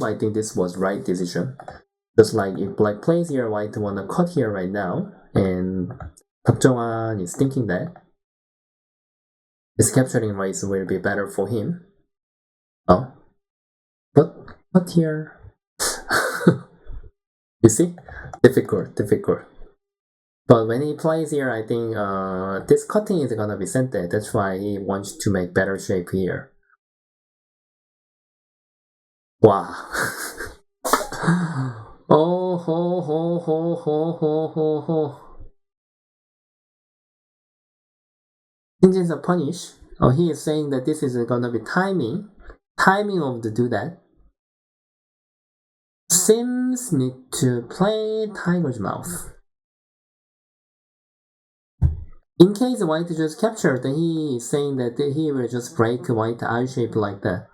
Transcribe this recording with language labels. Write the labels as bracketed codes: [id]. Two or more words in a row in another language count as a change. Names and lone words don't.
[en] I think this was right decision. Just like if black plays here, white wanna cut here right now, and Park Junghwan is thinking that his capturing rights will be better for him. But here, you see, difficult. But when he plays here, I think this cutting is gonna be sente. That's why he wants to make better shape here. Wow. Oh ho ho ho ho ho ho ho. Shin jinseo punish. He is saying that this is gonna be timing of the do that. Sims need to play tiger's mouth. In case white just captured, he is saying that he will just break white eye shape like that.